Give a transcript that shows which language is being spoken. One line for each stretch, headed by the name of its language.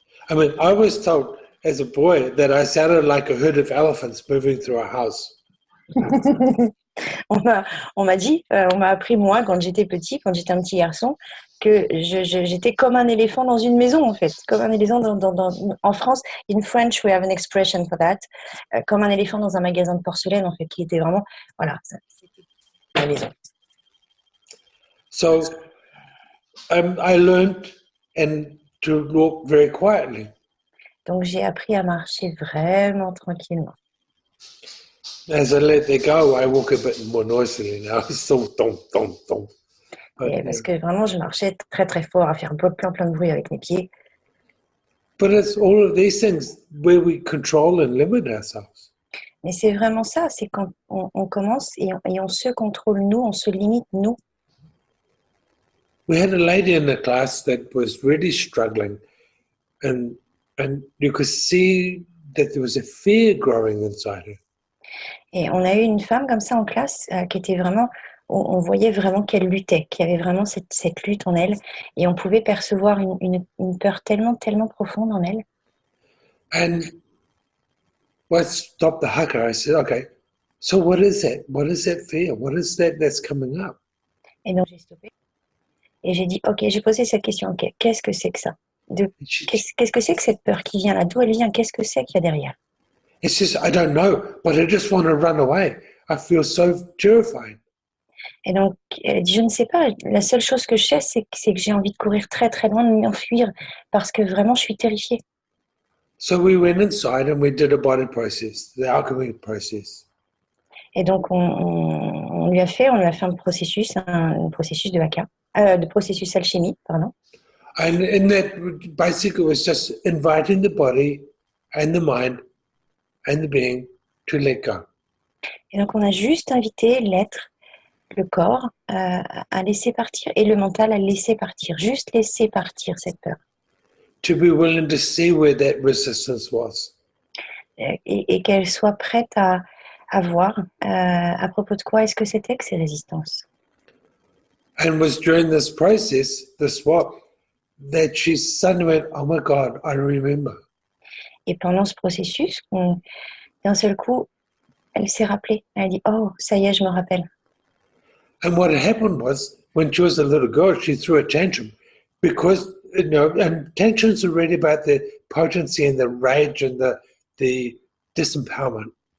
English: I mean, I was told as a boy that I sounded like a herd of elephants moving through a house.
French: On m'a dit, on m'a appris moi quand j'étais petit, quand j'étais un petit garçon, que j'étais comme un éléphant dans une maison en fait, comme un éléphant en France.
English: In French, we have an expression for that,
French: comme un éléphant dans un magasin de porcelaine en fait, qui était vraiment, voilà, c'était la maison.
English: So I learned to walk very quietly.
French: Donc, j'ai appris à marcher vraiment tranquillement.
English: As I let that go, I walk a bit more noisily now. Still thump, thump, thump.
French: Et parce que vraiment, je marchais très, très fort, à faire plein de bruit avec mes pieds.
English: But it's all of these things where we control and limit ourselves.
French: Mais c'est vraiment ça, c'est quand on commence et on se contrôle nous, on se limite nous.
English: We had a lady in the class that was really struggling, and you could see that there was a fear growing inside her.
French: Et on a eu une femme comme ça en classe qui était vraiment, on voyait vraiment qu'elle luttait, qu'il y avait vraiment cette lutte en elle, et on pouvait percevoir une peur tellement profonde en elle.
English: And I stopped the Haka. I said, okay, so what is that? What is that fear? What is that that's coming up?
French: Et donc j'ai stoppé et j'ai dit, ok, j'ai posé cette question, ok, qu'est-ce que c'est que ça? Qu'est-ce que c'est que cette peur qui vient là? D'où elle vient? Qu'est-ce que c'est qu'il y a derrière?
English: It's just, I don't know, but I just want to run away. I feel so terrified.
French: Et donc, elle dit, je ne sais pas, la seule chose que je sais, c'est que j'ai envie de courir très loin, de m'enfuir, parce que vraiment, je suis terrifiée.
English: So we went inside and we did a body process, the alchemy process.
French: Et donc, on lui a fait un processus de Haka, de processus alchimie, pardon.
English: And in that, basically, it was just inviting the body and the mind and the being to let go.
French: Et donc, on a juste invité l'être, le corps, à laisser partir, et le mental à laisser partir, juste laisser partir cette peur.
English: To be willing to see where that resistance was.
French: Et qu'elle soit prête à voir à propos de quoi est-ce que c'était que ces résistances.
English: And was during this process, the swap, that she suddenly went, oh my God, I remember.
French: Et pendant ce processus, d'un seul coup, elle s'est rappelée. Elle a dit, oh, ça y est, je me rappelle.
English: And what had happened was, when she was a little girl, she threw a tantrum because, you know, and tantrums are really about the potency and the rage and the disempowerment.